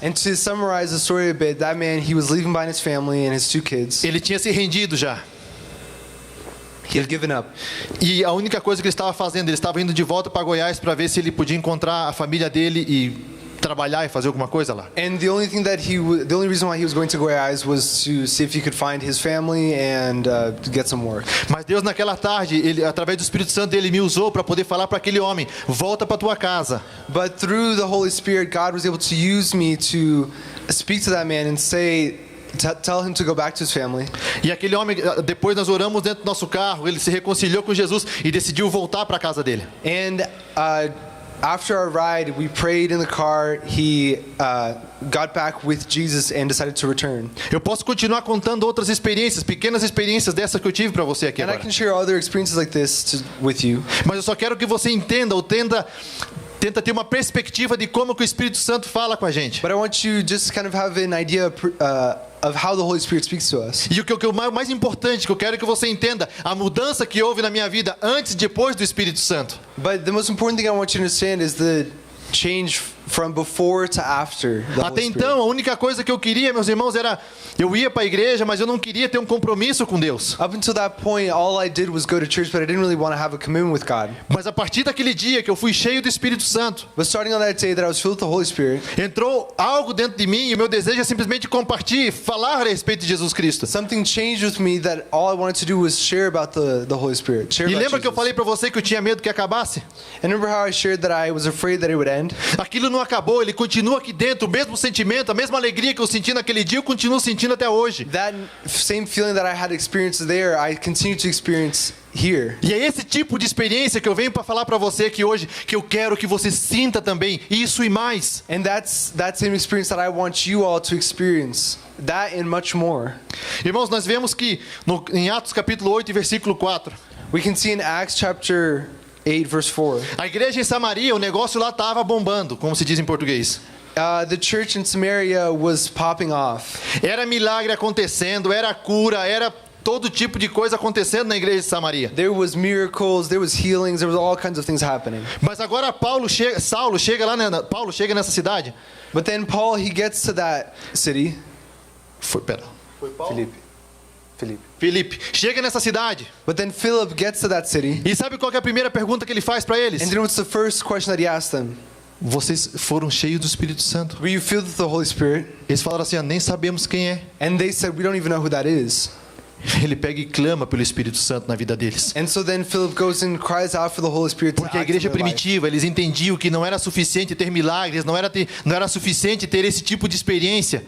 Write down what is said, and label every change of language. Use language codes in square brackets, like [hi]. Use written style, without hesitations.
[en] And to summarize the story a bit, that man, he was leaving behind his family and his 2 kids. [pt] Ele tinha se rendido já. [en] He had given up. [pt] E a única coisa que ele estava fazendo, ele estava indo de volta para Goiás para ver se ele podia encontrar a família dele e trabalhar e fazer alguma coisa lá. [en] And the only reason why he was going to Goiás was to see if he could find his family and to get some work. [pt] Mas Deus naquela tarde, ele através do Espírito Santo, ele me usou para poder falar para aquele homem: volta para tua casa. [en] But through the Holy Spirit, God was able to use me to speak to that man and tell him to go back to his family. [pt] E aquele homem, depois nós oramos dentro do nosso carro, ele se reconciliou com Jesus e decidiu voltar para a casa dele. [en] And after our ride, we prayed in the car. He got back with Jesus and decided to return. [pt] Eu posso continuar contando outras experiências, pequenas experiências dessas que eu tive para você aqui [en] And I [pt] agora. [en] can share other experiences like this with you. [pt] Mas eu só quero que você entenda ou tenta ter uma perspectiva de como que o Espírito Santo fala com a gente. [en] But I want you just kind of have an idea of how the Holy Spirit speaks to us. [pt] E o que é o mais importante que eu quero que você entenda, a mudança que houve na minha vida antes e depois do Espírito Santo. [en] But the most important thing I want you to understand is the change from before to after the [pt] Até [en] Holy Spirit. [pt] então, a única coisa que eu queria, meus irmãos, era eu ia para a igreja, mas eu não queria ter um compromisso com Deus. [en] Up until that point, all I did was go to church, but I didn't really want to have a commitment with God. [pt] Mas a partir daquele dia que eu fui cheio do Espírito Santo, [en] But starting on that day that I was filled with the Holy Spirit, [pt] entrou algo dentro de mim e o meu desejo é simplesmente compartilhar, falar a respeito de Jesus Cristo. [en] something changed with me that all I wanted to do was share about the Holy Spirit. Share [pt] E [en] about [pt] lembra que eu [en] Jesus. [pt] falei para você que eu tinha medo que acabasse? [en] And remember how I shared that I was afraid that it would end? [pt] Aquilo não acabou, ele continua aqui dentro, o mesmo sentimento, a mesma alegria que eu senti naquele dia, eu continuo sentindo até hoje. [en] That same feeling that I had experienced there, I continue to experience here. [pt] E é esse tipo de experiência que eu venho para falar para você aqui hoje, que eu quero que você sinta também, isso e mais. [en] And that's that same experience that I want you all to experience. That and much more. [pt] Irmãos, nós vemos que em Atos capítulo 8, versículo 4, [en] We can see in Acts chapter 8, verse 4. [pt] a igreja em Samaria, o negócio lá estava bombando, como se diz em português. [en] The church in Samaria was popping off. [pt] Era milagre acontecendo, era cura, era todo tipo de coisa acontecendo na igreja de Samaria. [en] There was miracles, there was healings, there was all kinds of things happening. [pt] Mas agora Saulo chega lá, Paulo chega nessa cidade. [en] But then Paul, he gets to that city. [pt] Foi Paulo? [en] Philip. [pt] Chega nessa cidade. [en] But then Philip gets to that city. [pt] E sabe qual que é a primeira pergunta que ele faz para eles? [en] And then what's the first question that he asked them? [pt] Vocês foram cheios do Espírito Santo. [en] Were you filled with the Holy Spirit? [pt] Eles falaram assim, nem sabemos quem é. [en] And they said, we don't even know who that is. [pt] Ele pega e clama pelo Espírito Santo na vida deles. [en] And so then Philip goes and cries out for the Holy Spirit to [pt] Porque a [en] act in [pt] igreja [en] their life. [pt] primitiva, eles entendiam que não era suficiente ter milagres, não era suficiente ter esse tipo de experiência.